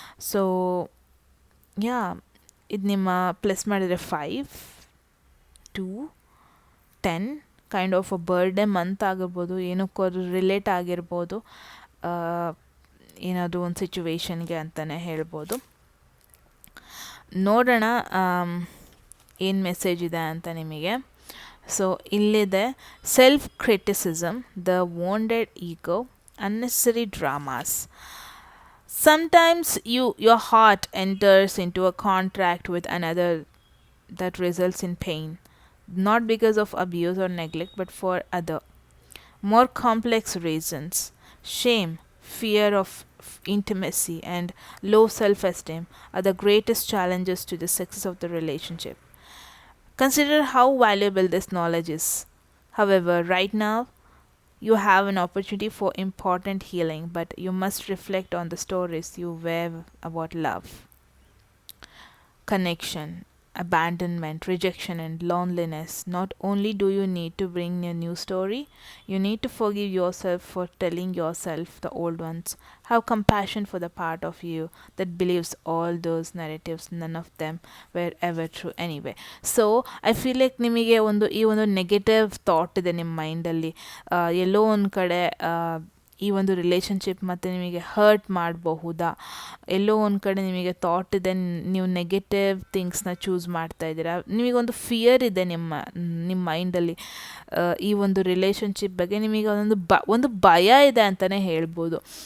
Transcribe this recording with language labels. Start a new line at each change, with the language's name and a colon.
Kannada: So yeah, ಇದು ನಿಮ್ಮ plus ಮಾಡಿದರೆ 5 2 10 kind of a birthday month ಆಗಿರ್ಬೋದು, ಏನಕ್ಕೂ ಅದು ರಿಲೇಟ್ ಆಗಿರ್ಬೋದು, ಏನಾದರೂ ಒಂದು ಸಿಚುವೇಶನ್ಗೆ ಅಂತಲೇ ಹೇಳ್ಬೋದು. ನೋಡೋಣ ಏನು ಮೆಸೇಜ್ ಇದೆ ಅಂತ ನಿಮಗೆ.
English: So ಇಲ್ಲಿದೆ, self criticism, the wounded ego, unnecessary dramas. Sometimes your heart enters into a contract with another that results in pain, not because of abuse or neglect, but for other, more complex reasons. Shame, fear of intimacy, and low self-esteem are the greatest challenges to the success of the relationship. Consider how valuable this knowledge is. However, right now, you have an opportunity for important healing, but you must reflect on the stories you weave about love, connection, abandonment, rejection, and loneliness. Not only do you need to bring a new story, you need to forgive yourself for telling yourself the old ones. Have compassion for the part of you that believes all those narratives, none of them were ever true anyway. So I feel like
Kannada: ನಿಮಗೆ ಈ ಒಂದು negative thought ಇದೆ ನಿಮ್ಮ ಮೈಂಡಲ್ಲಿ, ಎಲ್ಲೋ ಒಂದು ಕಡೆ ಈ ಒಂದು ರಿಲೇಷನ್ಶಿಪ್ ಮತ್ತು ನಿಮಗೆ ಹರ್ಟ್ ಮಾಡಬಹುದಾ, ಎಲ್ಲೋ ಒಂದು ಕಡೆ ನಿಮಗೆ ಥಾಟ್ ಇದೆ, ನೀವು ನೆಗೆಟಿವ್ ಥಿಂಗ್ಸ್ನ ಚೂಸ್ ಮಾಡ್ತಾ ಇದ್ದೀರಾ, ನಿಮಗೊಂದು ಫಿಯರ್ ಇದೆ ನಿಮ್ಮ ಮೈಂಡಲ್ಲಿ ಈ ಒಂದು ರಿಲೇಷನ್ಶಿಪ್ ಬಗ್ಗೆ, ನಿಮಗೆ ಒಂದು ಭಯ ಇದೆ ಅಂತಲೇ ಹೇಳ್ಬೋದು.